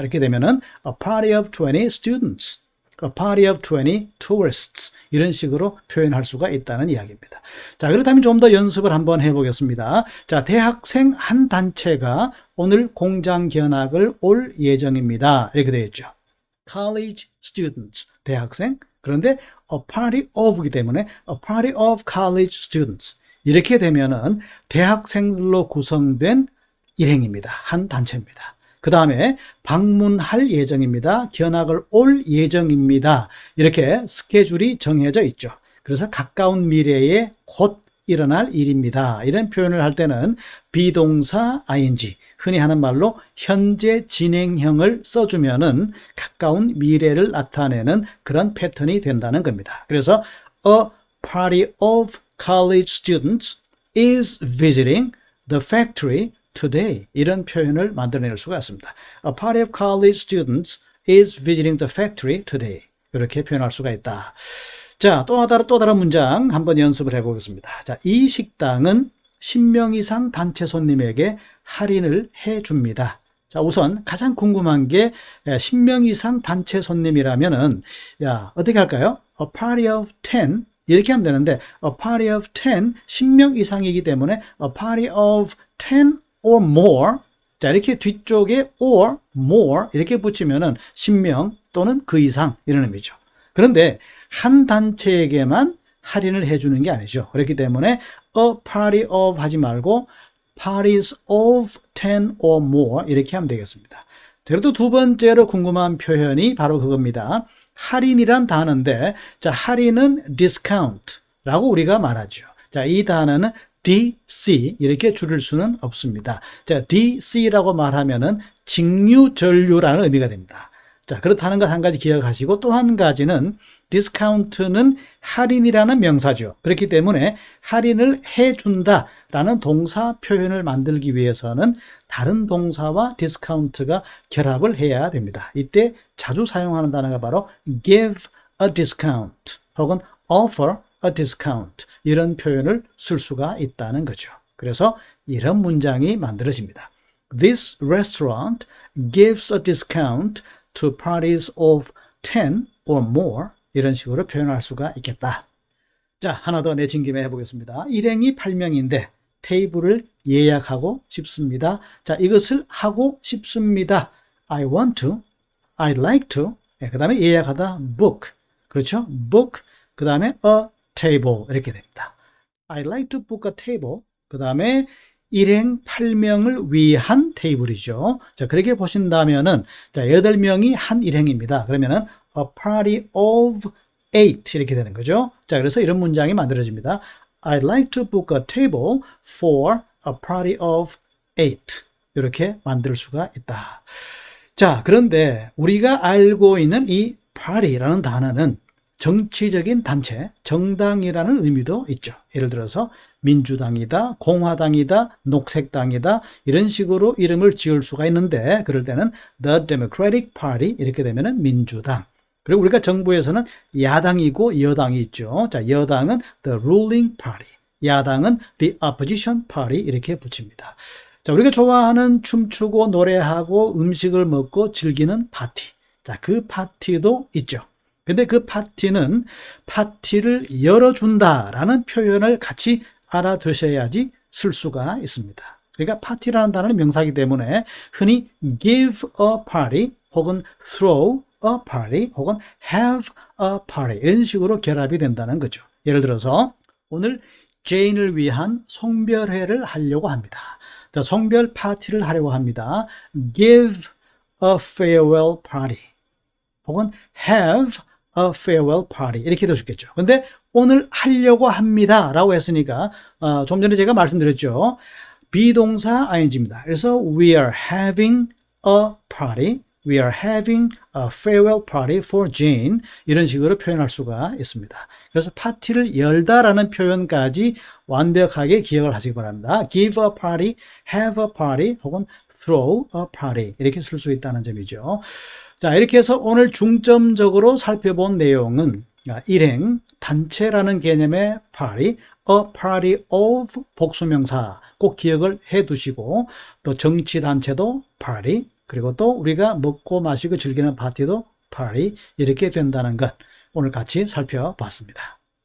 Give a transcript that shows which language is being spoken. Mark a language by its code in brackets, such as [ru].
[ko] 이렇게 되면은 [en] a party of 20 students, a party of 20 tourists [ko] 이런 식으로 표현할 수가 있다는 이야기입니다. 자, 그렇다면 좀 더 연습을 한번 해보겠습니다. 자, 대학생 한 단체가 오늘 공장 견학을 올 예정입니다. 이렇게 되어 있죠. [en] College students, [ko] 대학생. 그런데 [en] a party of이기 때문에 a party of college students. [ko] 이렇게 되면은 대학생들로 구성된 일행입니다. 한 단체입니다. 그 다음에 방문할 예정입니다. 견학을 올 예정입니다. 이렇게 스케줄이 정해져 있죠. 그래서 가까운 미래에 곧 일어날 일입니다. 이런 표현을 할 때는 비동사 ing, 흔히 하는 말로 현재 진행형을 써주면은 가까운 미래를 나타내는 그런 패턴이 된다는 겁니다. 그래서 [en] a party of college students is visiting the factory today. [ko] 이런 표현을 만들어낼 수가 있습니다. [en] A party of college students is visiting the factory today. [ko] 이렇게 표현할 수가 있다. 자, 또 다른 문장 한번 연습을 해보겠습니다. 자, 이 식당은 10명 이상 단체 손님에게 할인을 해줍니다. 자, 우선 가장 궁금한 게 10명 이상 단체 손님이라면은, 야, 어떻게 할까요? [en] A party of 10 [ko] 이렇게 하면 되는데, [en] a party of 10, [ko] 10명 이상이기 때문에 [en] a party of 10 or more. [ko] 자, 이렇게 뒤쪽에 or more 이렇게 붙이면은 10명 또는 그 이상 이런 의미죠. 그런데 한 단체에게만 할인을 해주는 게 아니죠. 그렇기 때문에 [en] a party of [ko] 하지 말고 [en] parties of 10 or more [ko] 이렇게 하면 되겠습니다. 그래도 두 번째로 궁금한 표현이 바로 그겁니다. 할인이란 단어인데, 자, 할인은 discount라고 우리가 말하죠. 자, 이 단어는 DC 이렇게 줄일 수는 없습니다. 자, DC라고 말하면은 직류전류라는 의미가 됩니다. 자, 그렇다는 것 한 가지 기억하시고, 또 한 가지는 디스카운트는 할인이라는 명사죠. 그렇기 때문에 할인을 해준다라는 동사 표현을 만들기 위해서는 다른 동사와 디스카운트가 결합을 해야 됩니다. 이때 자주 사용하는 단어가 바로 [en] give a discount [ko] 혹은 [en] offer a discount [ko] 이런 표현을 쓸 수가 있다는 거죠. 그래서 이런 문장이 만들어집니다. [en] This restaurant gives a discount to parties of 10 or more. [ko] 이런 식으로 표현할 수가 있겠다. 자, 하나 더 내친 김에 해보겠습니다. 일행이 8명인데 테이블을 예약하고 싶습니다. 자, 이것을 하고 싶습니다. [en] I want to, I'd like to. [ko] 그 다음에 예약하다 book. 그렇죠? book. 그 다음에 [en] a table. [ko] 이렇게 됩니다. [en] I'd like to book a table. [ko] 그 다음에 일행 8명을 위한 테이블이죠. 자, 그렇게 보신다면은, 자, 8명이 한 일행입니다. 그러면은, [en] a party of 8 [ko] 이렇게 되는 거죠. 자, 그래서 이런 문장이 만들어집니다. [en] I'd like to book a table for a party of 8. [ko] 이렇게 만들 수가 있다. 자, 그런데 우리가 알고 있는 이 party라는 단어는 정치적인 단체, 정당이라는 의미도 있죠. 예를 들어서 민주당이다, 공화당이다, 녹색당이다 이런 식으로 이름을 지을 수가 있는데 그럴 때는 The Democratic Party 이렇게 되면은 민주당. 그리고 우리가 정부에서는 야당이고 여당이 있죠. 자, 여당은 The Ruling Party, 야당은 The Opposition Party 이렇게 붙입니다. 자, 우리가 좋아하는 춤추고 노래하고 음식을 먹고 즐기는 파티. 자, 그 파티도 있죠. 근데 그 파티는 파티를 열어준다라는 표현을 같이 알아두셔야지 쓸 수가 있습니다. 그러니까 파티라는 단어는 명사이기 때문에 흔히 [en] give a party [ko] 혹은 [en] throw a party [ko] 혹은 [en] have a party [ko] 이런 식으로 결합이 된다는 거죠. 예를 들어서 오늘 제인을 위한 송별회를 하려고 합니다. 자, 송별 파티를 하려고 합니다. [en] give a farewell party [ko] 혹은 [en] have a farewell party [ko] 이렇게 될 수 있겠죠. 근데 오늘 하려고 합니다 라고 했으니까 좀 전에 제가 말씀드렸죠. 비동사 ing입니다. 그래서 [en] we are having a party, we are having a farewell party for Jane [ko] 이런 식으로 표현할 수가 있습니다. 그래서 파티를 열다라는 표현까지 완벽하게 기억을 하시기 바랍니다. [en] give a party, have a party [ko] 혹은 [en] throw a party [ko] 이렇게 쓸 수 있다는 점이죠. 자, 이렇게 해서 오늘 중점적으로 살펴본 내용은 일행, 단체라는 개념의 party, [en] a party of [ko] 복수명사 꼭 기억을 해 두시고 또 정치단체도 party 그리고 또 우리가 먹고 마시고 즐기는 파티도 party 이렇게 된다는 것 오늘 같이 살펴봤습니다.